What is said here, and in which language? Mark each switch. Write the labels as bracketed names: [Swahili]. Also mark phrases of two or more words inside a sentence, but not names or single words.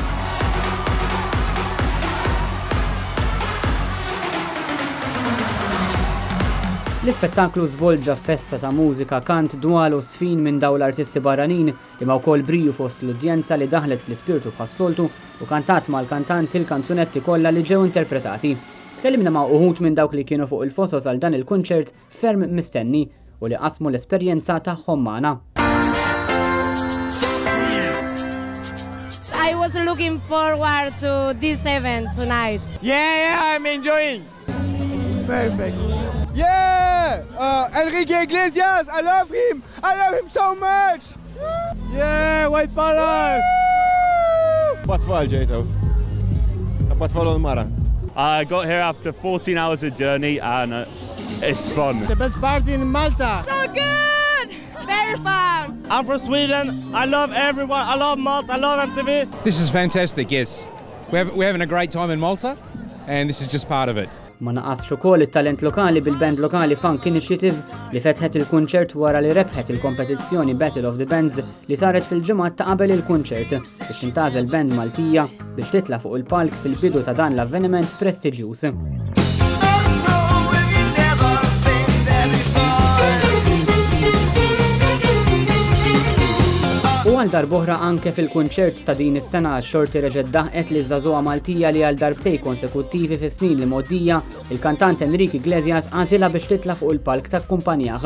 [Maltese] L-ispettaklu żvolġa festa ta' mużika, kant, dwal u sfin minn dawn l-artisti barranin imma wkoll briju fost l-udjenza li daħlet fl-ispirtu bħas-soltu u kantat mal-kantanti l-kanzunetti kollha li ġew interpretati. Tkellimna ma' uħud minn dawk li kienu fuq il-Fosos għal dan il-kunċert ferm mistenni u li qasmu l-esperjenza tagħhom magħna. [English] I was looking forward to this event tonight. Yeah, I'm enjoying. Perfect. Yeah! Enrique Iglesias, I love him! I love him so much! Yeah, White Palace! Batfall ġejtu. Batfall mara. I got here after 14 hours of journey and it's fun. The best party in Malta. So good! Very fun! I'm from Sweden. I love everyone. I love Malta. I love MTV. This is fantastic, yes. We're having a great time in Malta and this is just part of it. [Maltese] Ma naqasx ukoll it-talent lokali bil-band lokali Funk Initiative li fetħet il-kunċert wara li rebħet il-kompetizzjoni Battle of the Bands li saret fil-ġimgħat ta' qabel il-kunċert biex intażel band Maltija biex titla' fuq il-palk fil-bidu ta' dan l-avveniment prestiġjuż. U għal darb'oħra anke fil-kunċert ta' din is-sena x-xorti reġgħet daħqet li żagħżugħa Maltija li għal darbtej konsekuttivi fis-snin li moddija il-kantant Enrique Iglesias għażilha biex titla' fuq il-palk takkumpanjah.